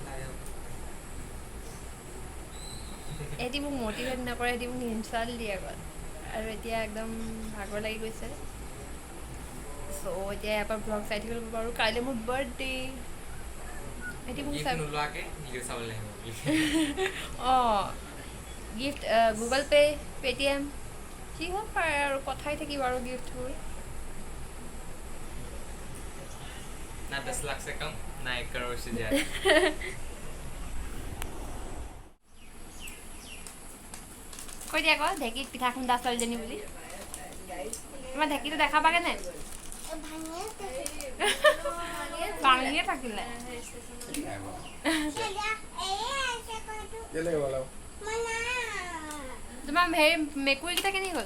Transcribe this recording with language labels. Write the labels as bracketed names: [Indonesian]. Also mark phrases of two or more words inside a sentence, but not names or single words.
[Assamese] এহেঁতি মোক মটিভেট নকৰে এহেঁতি মোক ইনচাল্ট দিয়ে আগত আৰু এতিয়া একদম ভাগৰ লাগি গৈছে চ' এতিয়া ইয়াৰ পৰা ব্লগ চাই থাকিব পাৰোঁ কাইলৈ মোৰ বাৰ্থডে এহেঁতি মোক অঁ গিফ্ট গুগল পে' পে'টিএম যি হওক পাৰে আৰু পঠাই থাকিব আৰু গিফ্টবোৰ [Hindi] ना 10 लाख से कम ना 1 करोड़ से ज्यादा [Assamese] কৈ দিয়া আকৌ ঢেঁকীত পিঠা খুন্দা ছোৱালীজনী বুলি তোমাৰ ঢেঁকীটো দেখা পাগে নে ভাঙিয়ে থাকিলে তোমাৰ হেৰি মেকুৰীকেইটা কেনি গ'ল